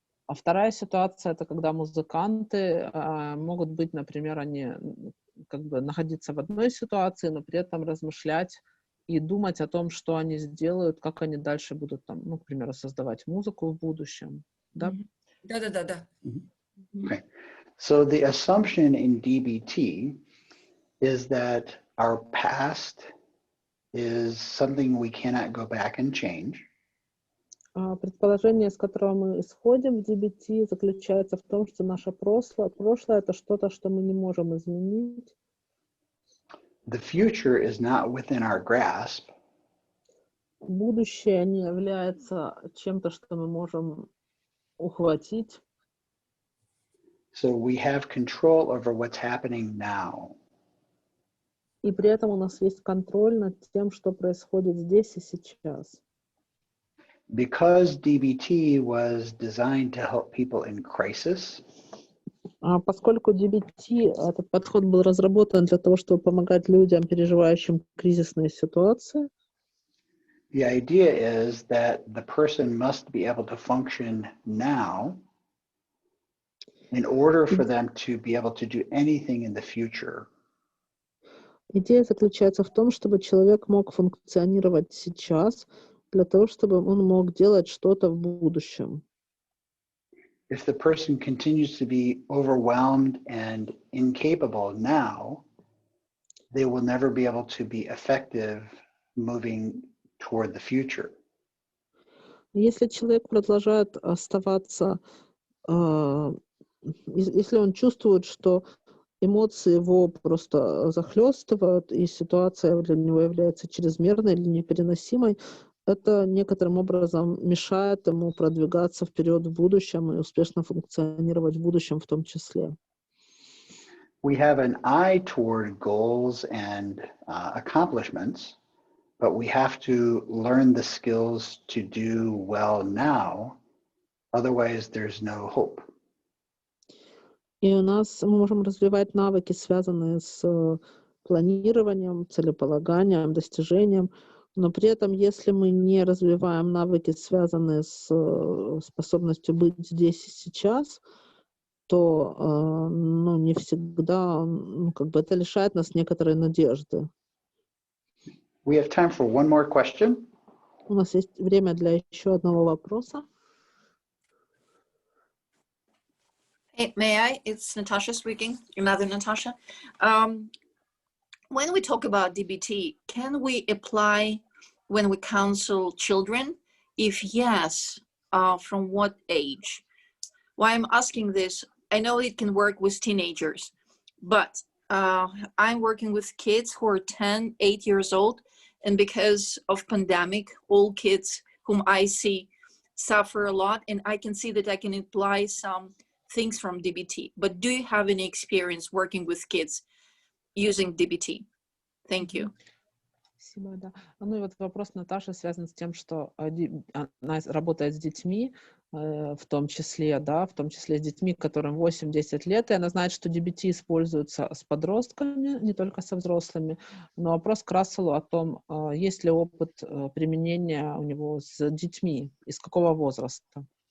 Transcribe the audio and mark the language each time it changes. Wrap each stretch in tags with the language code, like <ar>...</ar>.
<ru>А вторая ситуация — это когда музыканты могут быть, например, они как бы находиться в одной ситуации, но при этом размышлять и думать о том, что они сделают, как они дальше будут там, ну, к примеру, создавать музыку в будущем. Да? Да.</ru> <en>Okay. So the assumption in DBT is that our past is something we cannot go back and change.</en> <ru>Предположение, из которого мы исходим в DBT, заключается в том, что наше прошлое — это что-то, что мы не можем изменить.</ru> <en>The future is not within our grasp.</en> <ru>Будущее не является чем-то, что мы можем ухватить.</ru> <en>So we have control over what's happening now.</en> <ru>И при этом у нас есть контроль над тем, что происходит здесь и сейчас.</ru> <en>Because DBT was designed to help people in crisis,</en> <ru>поскольку DBT, этот подход был разработан для того, чтобы помогать людям, переживающим кризисные ситуации,</ru> <en>the idea is that the person must be able to function now in order for them to be able to do anything in the future.</en> <ru>Идея заключается в том, чтобы человек мог функционировать сейчас, для того, чтобы он мог делать что-то в будущем.</ru> <en>If the person continues to be overwhelmed and incapable now, they will never be able to be effective moving toward the future.</en> <ru>Если человек продолжает оставаться, если он чувствует, что эмоции его просто захлестывают, и ситуация для него является чрезмерной или непереносимой, это некоторым образом мешает ему продвигаться вперед в будущем и успешно функционировать в будущем в том числе.</ru> <en>We have an eye toward goals and accomplishments, but we have to learn the skills to do well now, otherwise there's no hope.</en> <ru>И мы можем развивать навыки, связанные с планированием, целеполаганием, достижением, но при этом, если мы не развиваем навыки, связанные с способностью быть здесь и сейчас, то не всегда, это лишает нас некоторой надежды.</ru> <en>We have time for one more question.</en> <ru>У нас есть время для еще одного вопроса.</ru> <en>Hey, may I? It's Natasha speaking, another Natasha. When we talk about DBT, can we apply when we counsel children? If yes, from what age? Why I'm asking this, I know it can work with teenagers, but I'm working with kids who are 10, 8 years old, and because of pandemic, all kids whom I see suffer a lot, and I can see that I can apply some things from DBT. But do you have any experience working with kids using DBT? Thank you.</en> <ru>Спасибо, да. Ну и вот вопрос Наташи связан с тем, что она работает с детьми, в том числе с детьми, которым 8-10 лет, и она знает, что DBT используется с подростками, не только со взрослыми. Но вопрос к Расселу о том, есть ли опыт применения у него с детьми, из какого возраста.</ru>